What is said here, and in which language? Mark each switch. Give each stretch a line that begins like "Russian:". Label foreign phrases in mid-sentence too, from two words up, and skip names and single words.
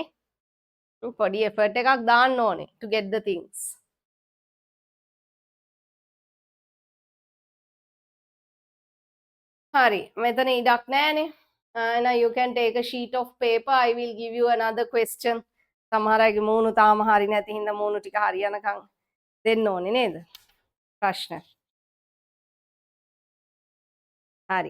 Sinhala: පොඩි effort එකක් දාන්න ඕනේ
English: to get the things.
Sinhala: හරි. මෙතන ඉඩක් නැහැනේ.
English: Now you can take a sheet of paper. I will give you another question.
Sinhala: සමහර අයගේ මූණු තාම හරි නැති හින්දා මූණු ටික හරියනකම් දෙන්න ඕනේ නේද? ප්‍රශ්න. හරි.